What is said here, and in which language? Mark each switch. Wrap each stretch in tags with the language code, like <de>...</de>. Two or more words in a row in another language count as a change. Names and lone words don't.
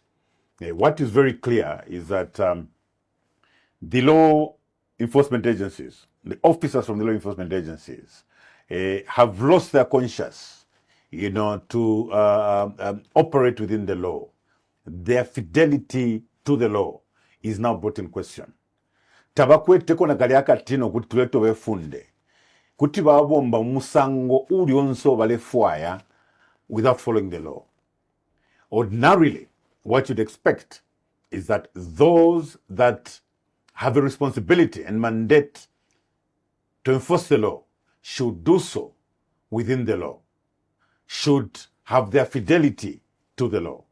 <en>What is very clear is that the law enforcement agencies, the officers from the law enforcement agencies, have lost their conscience, to operate within the law. Their fidelity to the law is now brought in question.</en> <bem>Tabakweteko na kali akatino kuti tuleto befunde. Kuti babomba musango uli onso balefwaya</bem> <en>without following the law. Ordinarily, what you'd expect is that those that have a responsibility and mandate to enforce the law should do so within the law, should have their fidelity to the law.</en>